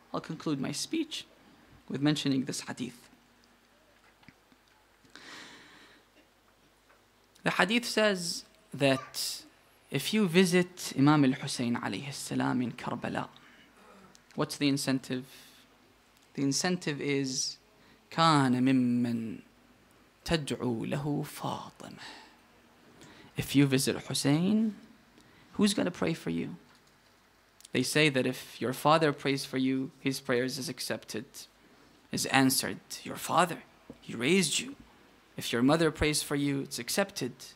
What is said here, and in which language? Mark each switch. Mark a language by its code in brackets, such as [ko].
[en] I'll conclude my speech with mentioning this hadith. The hadith says that if you visit Imam al-Hussein alayhi salam in Karbala, what's the incentive? The incentive is [ar] كان ممن تدعو له فاطمة. [en] If you visit Hussein, who's going to pray for you? They say that if your father prays for you, his prayers is accepted, is answered. Your father, he raised you. If your mother prays for you, it's accepted.